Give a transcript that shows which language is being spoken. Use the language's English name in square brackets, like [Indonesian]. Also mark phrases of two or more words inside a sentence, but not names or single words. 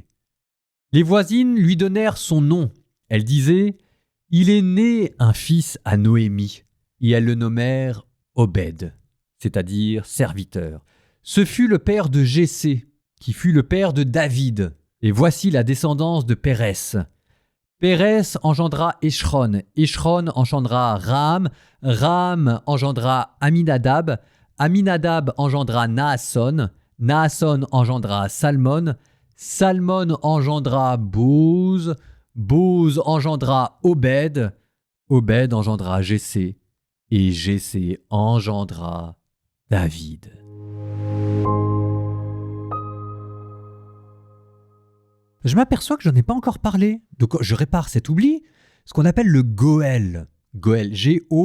[French] Les voisines lui donnèrent son nom. Elles disaient « Il est né un fils à Noémie » et elles le nommèrent Obed, c'est-à-dire serviteur. Ce fut le père de Jessé, qui fut le père de David. Et voici la descendance de Pérès. Pérès engendra Échron, Échron engendra Ram, Ram engendra Aminadab, Aminadab engendra Naasson, Naasson engendra Salmon, Salmon engendra Bose, Bose engendra Obed, Obed engendra Jessé, et Jessé engendra David. Je m'aperçois que je n'en ai pas encore parlé, donc je répare cet oubli, ce qu'on appelle le Goël.